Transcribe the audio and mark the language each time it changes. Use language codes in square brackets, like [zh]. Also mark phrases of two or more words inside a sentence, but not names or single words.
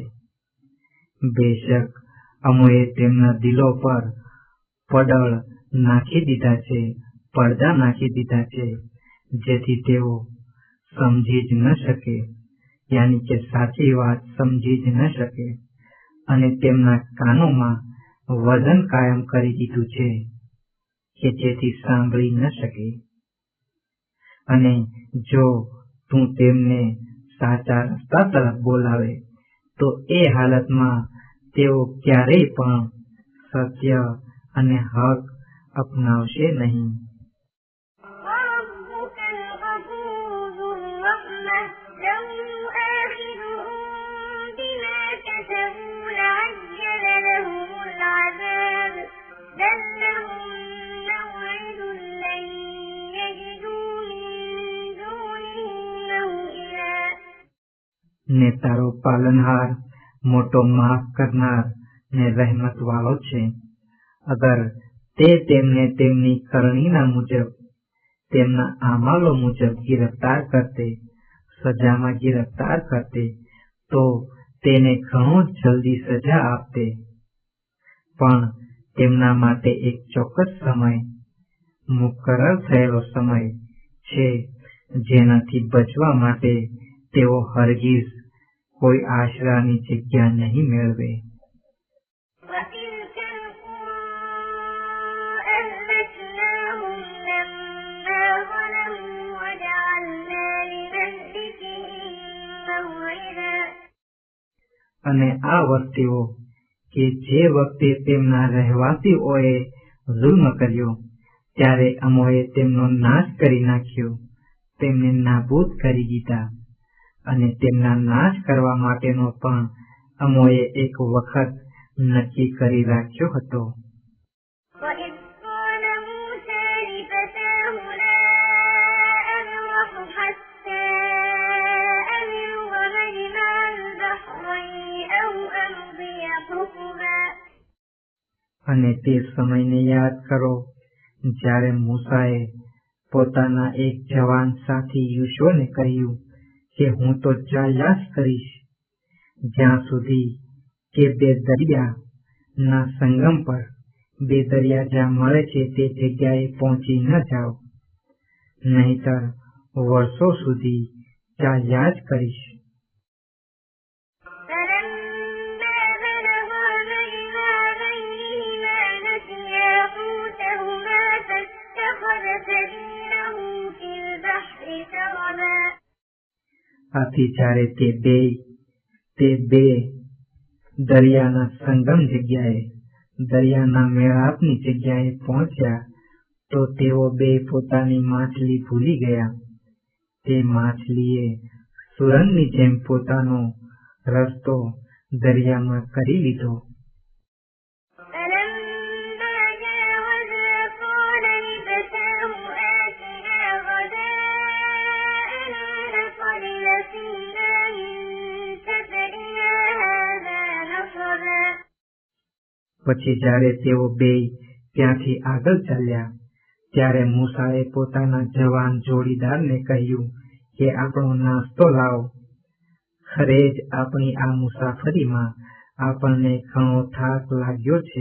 [gu] બેશક અમોએ તેમના દિલો પર પડળ નાખી દીધા છે, પડદા નાખી દીધા છે, જેથી તેઓ સમજી જ ન શકે, યાની કે સાચી વાત સમજી જ ન શકે, અને તેમના કાનોમાં વજન કાયમ કરી દીધું છે કે જેથી સાંભળી ન શકે. અને જો તું તેમને સાચા રસ્તા તરફ બોલાવે તો એ હાલતમાં તેઓ ક્યારેય પણ સત્ય અને હક અપનાવશે નહીં. [ar] وربك الغفور ذو الرحمة لو يؤاخذهم بما كسبوا لعجل لهم العذاب بل لهم موعد لن يجدوا من دونه موئلا. [gu] ને તારો પાલનહાર મોટો માફ કરનાર ને રહેમત વાળો છે. અગર તે તેમને તેમની કરણીના મુજબ, તેમના આમાલો મુજબ ગિરફ્તાર કરતે, સજામાં ગિરફ્તાર કરતે, તો તેને ઘણો જલ્દી સજા આપતે. પણ તેમના માટે એક ચોક્કસ સમય, મુકરર થયેલો સમય છે, જેનાથી બચવા માટે તેઓ હરગીઝ કોઈ આશરાની જગ્યા નહીં મેળવે. [ar] وتلك القرى أهلكناهم لما ظلموا وجعلنا لمهلكهم موعدا. [gu] અને આ વસ્તીઓ કે જે વખતે તેમના રહેવાસીઓએ જુલ્મ કર્યો, ત્યારે અમોએ તેમનો નાશ કરી નાખ્યો, તેમને નાબૂદ કરી દીધા. અને તેમના નાશ કરવા માટેનો પણ અમોએ એક વખત નક્કી કરી રાખ્યો હતો. [ar] وإذ قال موسى لفتاه لا أبرح حتى أبلغ مجمع البحرين أو أمضي حقبا. [gu] અને તે સમયને યાદ કરો જ્યારે મૂસાએ પોતાના એક જવાન સાથી યુશોને કહ્યું કે હું તો ચાલ્યા જ કરીશ જ્યાં સુધી કે બે દરિયાના સંગમ પર, બે દરિયા જ્યાં મળે છે તે જગ્યાએ પહોંચી ન જાઓ, નહીતર વર્ષો સુધી ચાલ્યા જ કરીશ. [ar] فلما بلغا مجمع بينهما نسيا حوتهما فاتخذ سبيله في البحر سربا. [gu] આથી જ્યારે તે બે દરિયાના સંગમ જગ્યાએ, દરિયાના મેળાપની જગ્યાએ પહોંચ્યા, તો તેઓ બે પોતાની માછલી ભૂલી ગયા. તે માછલીએ સુરંગની જેમ પોતાનો રસ્તો દરિયામાં કરી લીધો. [ar] فلما جاوزا قال لفتاه آتنا غداءنا لقد لقينا من سفرنا هذا نصبا. [gu] પછી જ્યારે તેઓ બે ત્યાંથી આગળ ચાલ્યા, ત્યારે મૂસાએ પોતાના જવાન જોડીદારને કહ્યું કે આપણો નાસ્તો લાવો. ખરે જ આપણી આ મુસાફરીમાં આપણને ઘણો થાક લાગ્યો છે.